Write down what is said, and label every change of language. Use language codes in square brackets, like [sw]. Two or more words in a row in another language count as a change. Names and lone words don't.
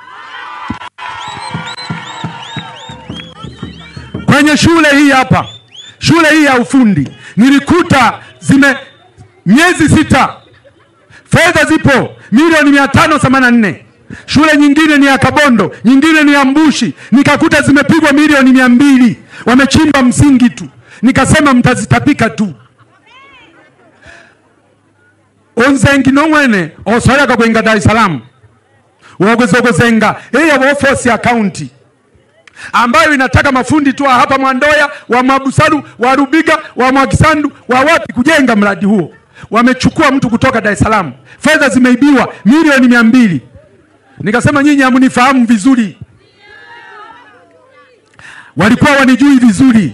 [sw] Kwenye shule hii hapa, shule hii ya ufundi, nilikuta miezi 6 fedha zipo milioni 584. Shule nyingine ni ya Kabondo, nyingine ni ya Mbushi, nikakuta zimepigwa milioni 200. Wamechimba msingi tu. Nikasema mtazitapika tu. [suk] Onzengi nongwene oswala kakwenga Dar es Salaam wagozogozenga eya office ya county [sw] ambayo inataka mafundi tu hapa Mwandoya, wa Mabusalu, wa Rubiga, wa Mwakisandu, wa wapi kujenga mradi huo. Wamechukua mtu kutoka Dar es Salaam. Fedha zimeibiwa milioni 200. Nikasema nyinyi hamunifahamu vizuri. Walikuwa wanijui vizuri.